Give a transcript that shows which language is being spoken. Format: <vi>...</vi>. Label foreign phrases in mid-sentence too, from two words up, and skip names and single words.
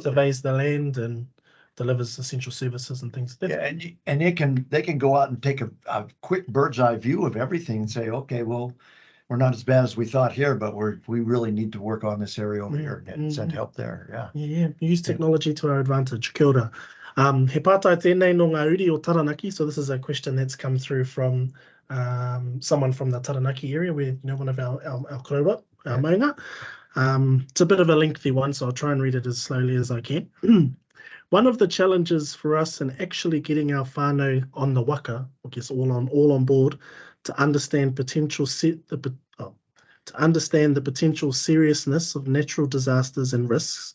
<en>surveys the land and delivers essential services and things. And they can go out and take a quick bird's eye view of everything and say, okay, well, we're not as bad as we thought here, but we really need to work on this area over here and send help there. Yeah. Use technology to our advantage.</en> <mi>Kia ora. He pātai tēnei no ngā uri o Taranaki.</mi> <en>So this is a question that's come through from someone from the Taranaki area, where one of our korora, our maunga. It's a bit of a lengthy one, so I'll try and read it as slowly as I can. One of the challenges for us in actually getting our whānau on the waka, I guess all on board, to understand the potential seriousness of natural disasters and risks.</en>